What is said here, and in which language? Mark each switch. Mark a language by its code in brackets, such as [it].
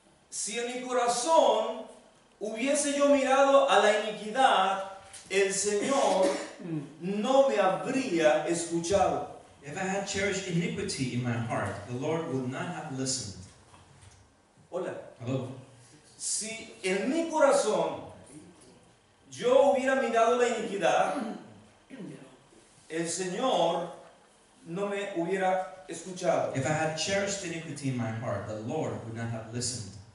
[es] Si en mi corazón hubiese yo mirado a la iniquidad, el Señor no me habría escuchado. [en] If I had cherished iniquity in my heart, the Lord would not have listened. [es] Hola. [en] Hello. [es] Si en mi corazón yo hubiera mirado la iniquidad, el Señor no me hubiera escuchado. [en] If I had cherished iniquity in my heart, the Lord would not have listened.